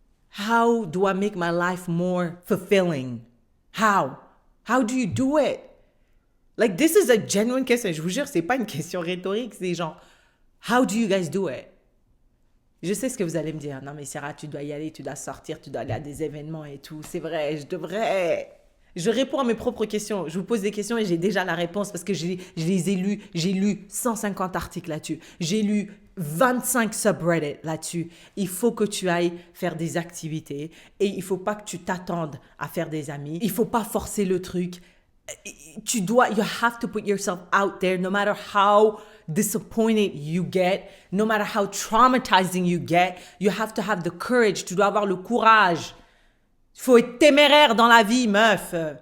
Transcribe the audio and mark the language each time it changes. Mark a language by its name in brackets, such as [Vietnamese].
[English] How do I make my life more fulfilling? How? How do you do it? Like, this is a genuine question. [French] Je vous jure, c'est pas une question rhétorique. C'est genre, [English] how do you guys do it? [French] Je sais ce que vous allez me dire. Non, mais Sarah, tu dois y aller, tu dois sortir, tu dois aller à des événements et tout. C'est vrai, je devrais. Je réponds à mes propres questions. Je vous pose des questions et j'ai déjà la réponse parce que je les ai lues. J'ai lu 150 articles là-dessus. J'ai lu 25 subreddits là-dessus. Il faut que tu ailles faire des activités et il faut pas que tu t'attendes à faire des amis. Il faut pas forcer le truc. [English] You have to put yourself out there no matter how disappointed you get, no matter how traumatizing you get. You have to have the courage. [French] Tu dois avoir le courage. Il faut être téméraire dans la vie, meuf.